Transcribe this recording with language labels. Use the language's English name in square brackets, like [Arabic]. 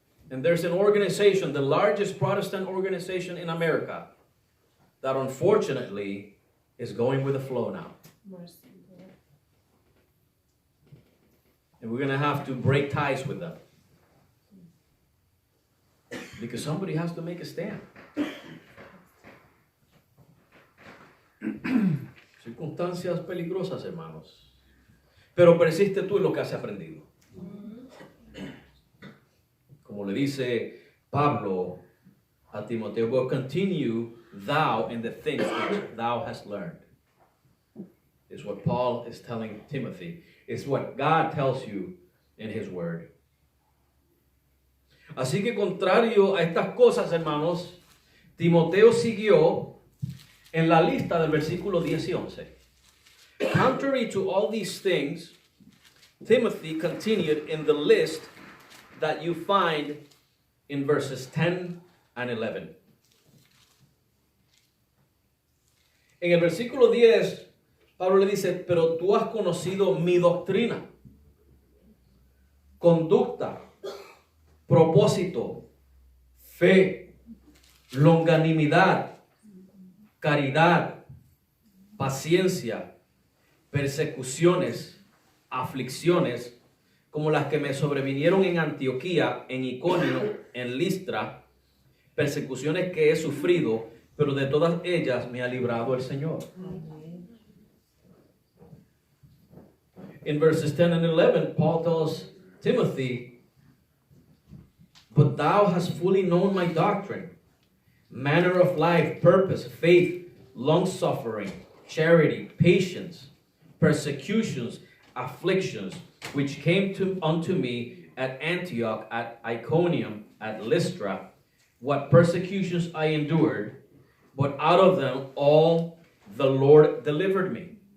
[English] And there's an organization, the largest Protestant organization in America, that unfortunately is going with the flow now. And we're going to have to break ties with them. Because somebody has to make a stand. [Spanish] Circunstancias peligrosas, hermanos. Pero persiste tú en lo que has aprendido. Como le dice Pablo a Timoteo, [English] but continue thou in the things which thou hast learned. Is what Paul is telling Timothy. It's what God tells you in his word. [Spanish] Así que contrario a estas cosas, hermanos, Timoteo siguió en la lista del versículo 10 y 11. [English] Contrary to all these things, Timothy continued in the list that you find in verses 10 and 11. [Spanish] En el versículo 10, Pablo le dice, pero tú has conocido mi doctrina, conducta, propósito, fe, longanimidad, caridad, paciencia, persecuciones, aflicciones, como las que me sobrevinieron en Antioquía, en Iconio, en Listra, persecuciones que he sufrido, pero de todas ellas me ha librado el Señor. [English] In verses 10 and 11, Paul tells Timothy, but thou hast fully known my doctrine, manner of life, purpose, faith, long-suffering, charity, patience, persecutions, afflictions, which came unto me at Antioch, at Iconium, at Lystra, what persecutions I endured, but out of them all the Lord delivered me.